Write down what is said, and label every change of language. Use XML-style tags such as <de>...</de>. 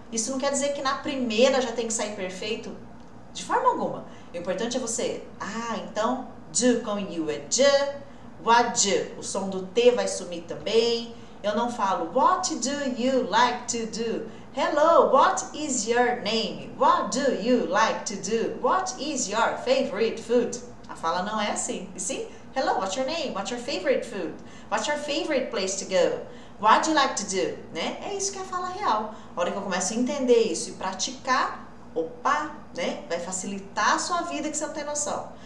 <pt>Isso não quer dizer que na primeira já tem que sair perfeito de forma alguma. O importante é você, então, do com you é j, what you, o som do T vai sumir também. Eu não falo,</pt> <en>what do you like to do? Hello, what is your name? What do you like to do? What is your favorite food?</en> <pt>A fala não é assim, e sim,</pt> <en>hello, what's your name? What's your favorite food? What's your favorite place to go? What do you like to do?</en> <pt>Né? É isso que é a fala real. A hora que eu começo a entender isso e praticar, opa, né? Vai facilitar a sua vida que você não tem noção.</pt>